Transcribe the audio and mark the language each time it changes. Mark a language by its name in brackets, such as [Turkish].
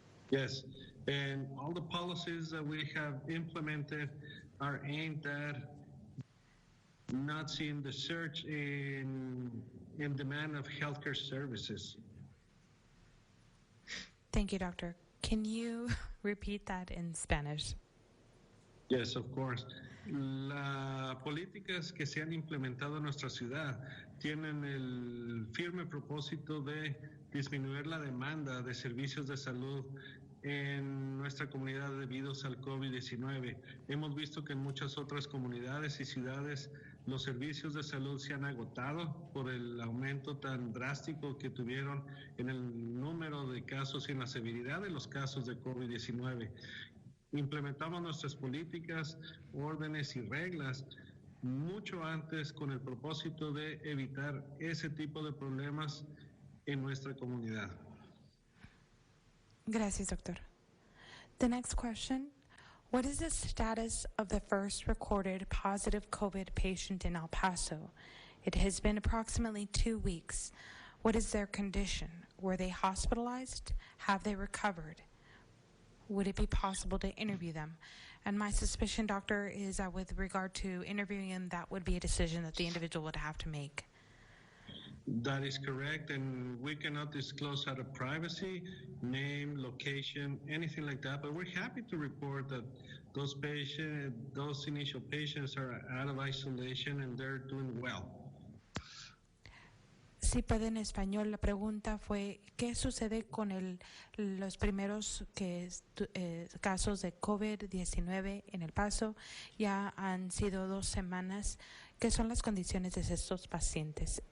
[English] Yes, and all the policies that we have implemented are aimed at not seeing the surge in demand of healthcare services. Thank you, doctor. Can you repeat that in Spanish? Yes, of course. [Spanish] Las políticas que se han implementado en nuestra ciudad tienen el firme propósito de disminuir la demanda de servicios de salud en nuestra comunidad debido al COVID-19. Hemos visto que en muchas otras comunidades y ciudades los servicios de salud se han agotado por el aumento tan drástico que tuvieron en el número de casos y en la severidad de los casos de COVID-19. Implementamos nuestras políticas, órdenes y reglas mucho antes con el propósito de evitar ese tipo de problemas en nuestra comunidad. Gracias, doctor. [English] The next question, what is the status of the first recorded positive COVID patient in El Paso? It has been approximately 2 weeks. What is their condition? Were they hospitalized? Have they recovered? Would it be possible to interview them? And my suspicion, doctor, is that with regard to interviewing them, that would be a decision that the individual would have to make. That is correct, and we cannot disclose out of privacy, name, location, anything like that, but we're happy to report that those initial patients are out of isolation and they're doing well. [Spanish] Si puede en español, la pregunta fue, ¿qué sucede con los primeros casos de COVID-19 en El Paso? Ya han sido 2 semanas. ¿Qué son las condiciones de estos pacientes?